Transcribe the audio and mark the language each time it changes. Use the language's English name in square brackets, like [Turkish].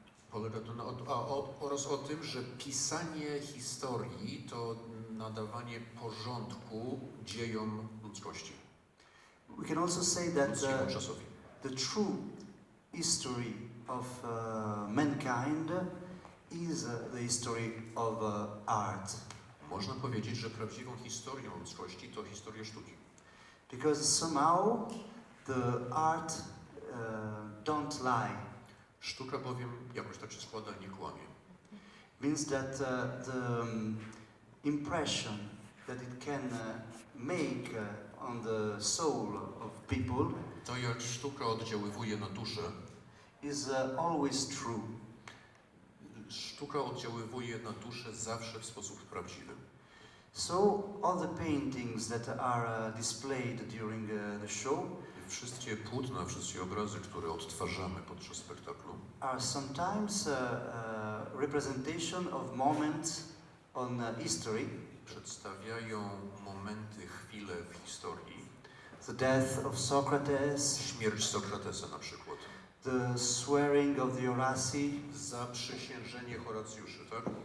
[Polish] Polega to oraz o tym, że pisanie historii to nadawanie porządku dziejom ludzkości. [English] We can also say that [Polish] Ludzkiemu czasowi. [English] the true history of mankind is the history of art. [Polish] Można powiedzieć, że prawdziwą historią ludzkości to historia sztuki. [English] Because somehow the art don't lie. [Polish] Sztuka bowiem jakoś tak się składa, nie kłamie. [English] Means that the impression that it can make on the soul of people [Polish] To jak sztuka oddziaływuje na duszę, [English] is always true. [Polish] sztuka oddziaływuje na duszę zawsze w sposób prawdziwy. [English] So all the paintings that are displayed during the show [Polish] Wszystkie płótna, wszystkie obrazy, które odtwarzamy podczas spektaklu, [English] are sometimes representation of moments on history. [Polish] przedstawiają momenty, chwile w historii. [English] The death of Socrates, [Polish] Śmierć Sokratesa na przykład. [English] the swearing of the Horaci, [Polish] Zaprzysiężenie Horacjuszy, tak?